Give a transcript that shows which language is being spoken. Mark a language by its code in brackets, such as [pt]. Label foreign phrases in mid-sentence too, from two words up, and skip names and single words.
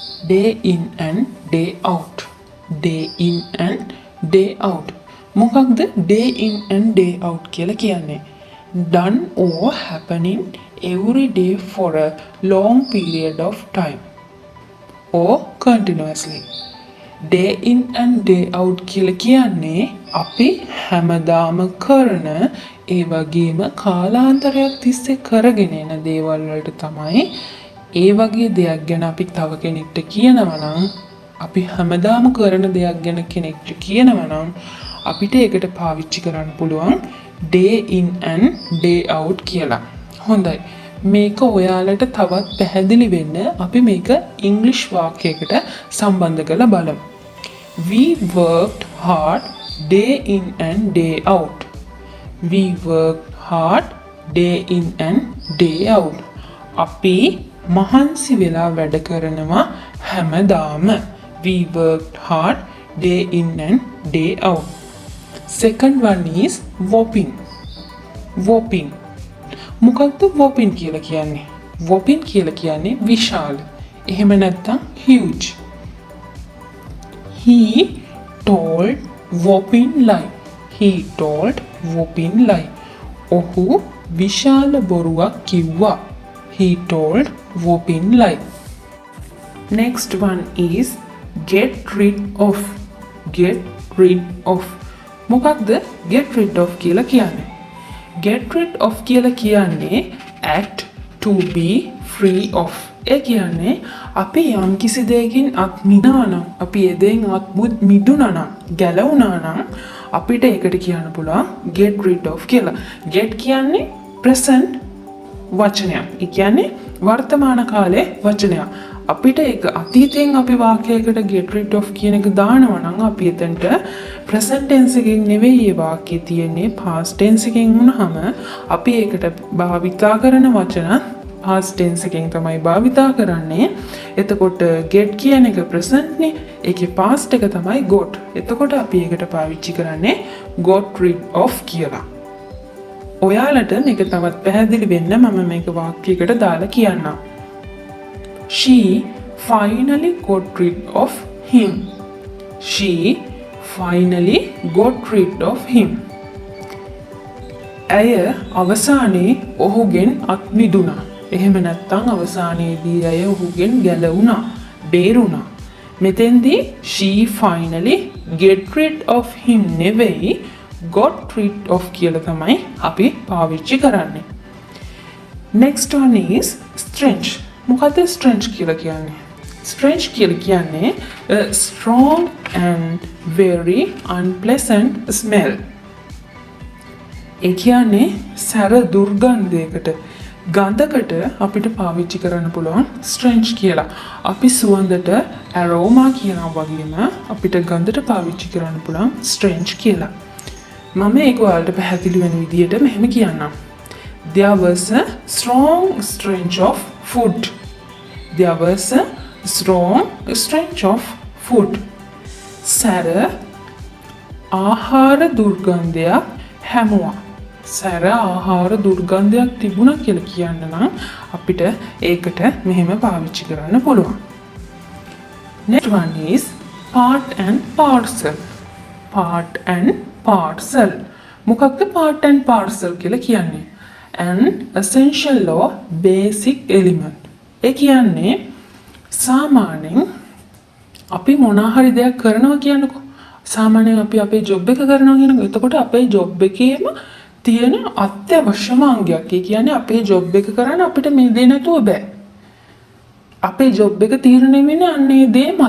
[en] day in and day out. Day in and day out. [si] මොකක්ද [en] day in and day out [si] කියලා කියන්නේ? [en] Done or happening every day for a long period of time or continuously. Day in and day out [si] කියලා කියන්නේ අපි හැමදාම කරන ඒ වගේම කාලාන්තරයක් තිස්සේ කරගෙන යන දේවල් වලට තමයි ඒ වගේ දෙයක් ගැන අපි තව කෙනෙක්ට කියනවා නම් අපි හැමදාම කරන දෙයක් ගැන කෙනෙක්ට කියනවා නම් අපිට ඒකට පාවිච්චි කරන්න පුළුවන් [en] day in and day out [si] කියලා. හොඳයි. මේක ඔයාලට තවත් පැහැදිලි වෙන්න අපි මේක ඉංග්‍රීසි වාක්‍යයකට සම්බන්ධ කරලා බලමු. [en] We worked hard day in and day out. We worked hard day in and day out. [si] අපි මහන්සි වෙලා වැඩ කරනවා හැමදාම. [en] We worked hard day in and day out. Second one is whopping. Whopping. [si] මොකක්ද whopping කියලා කියන්නේ? Whopping කියලා කියන්නේ විශාල. එහෙම නැත්නම් [en] huge. He told whopping lie. He told whopping lie. [si] ඔහු විශාල බොරුවක් කිව්වා. [en] He told whopping lie. Next one is get rid of. Get rid of. මොකක්ද get rid of [si] කියලා කියන්නේ? [en] Get rid of [si] කියලා කියන්නේ [en] act to be free of. [si] ඒ කියන්නේ අපි යම් කිසි දෙයකින් අත් මිදනවා නම් අපි ඒ දෙයින් අත් මිදුණා නම් ගැලවුණා නම් අපිට ඒකට කියන්න පුළුවන් [en] get rid of [si] කියලා. get කියන්නේ present වචනයක්. ඒ කියන්නේ වර්තමාන කාලයේ වචනයක්. අපිට ඒක අතීතයෙන් අපි වාක්‍යයකට [en] get rid of [si] කියන එක දානවා නම් අපි එතනට [en] present tense [si] එකකින් නෙවෙයි ඒ වාක්‍යය තියෙන්නේ [en] past tense [si] එකකින් වුණාම අපි ඒකට භාවිතා කරන වචන [en] past tense [si] එකෙන් තමයි භාවිතා කරන්නේ. එතකොට get කියන එක present නේ. ඒකේ past එක තමයි got. එතකොට අපි ඒකට පාවිච්චි කරන්නේ [en] got rid of [si] කියලා. ඔයාලට මේක තවත් පැහැදිලි වෙන්න මම මේක වාක්‍යයකට දාලා කියන්නම්. [en] She finally got rid of him. She finally got rid of him. [si] ඇය අවසානයේ ඔහුගෙන් අත් මිදුණා. එහෙම නැත්නම් අවසානයේදී ඇය ඔහුගෙන් ගැලවුණා, බේරුණා. [en] මෙතෙන්දී she finally get rid of him නෙවෙයි got rid of [si] කියලා තමයි අපි පාවිච්චි කරන්නේ. [en] Next one is strange. මොකද strange [si] කියලා කියන්නේ? [en] Strange [si] කියලා කියන්නේ [en] a strong and very unpleasant smell. [si] ඒ කියන්නේ සැර දුර්ගන්ධයකට ගඳකට අපිට පාවිච්චි කරන්න පුළුවන් strange කියලා. අපි සුවඳට aroma කියනවා වගේම අපිට ගඳට පාවිච්චි කරන්න පුළුවන් strange කියලා. මම ඒක ඔයාලට පැහැදිලි වෙන විදිහට මෙහෙම කියන්නම්. [en] There was a strong stench of food. There was a strong stench of food. [si] සැර ආහාර දුර්ගන්ධයක් හැමුවා. සැර ආහාර දුර්ගන්ධයක් තිබුණා කියලා කියන්න නම් අපිට ඒකට මෙහෙම පාවිච්චි කරන්න පුළුවන්. [en] Next one is part and parcel. Part and parcel. මොකක්ද part and parcel [si] කියලා කියන්නේ? [en] An essential or basic element. [si] ඒ කියන්නේ සාමාන්‍යයෙන් අපි මොනවා හරි දෙයක් කරනවා කියනකො සාමාන්‍යයෙන් අපි අපේ ජොබ් එක කරනවා කියනකො එතකොට අපේ ජොබ් එකේම තියෙන අත්‍යවශ්‍යම අංගයක්. ඒ කියන්නේ අපේ ජොබ් එක කරන්න අපිට මේ දේ නැතුව බෑ. අපේ ජොබ් එක තීරණය වෙන්නේ අන්නේ දේ මත.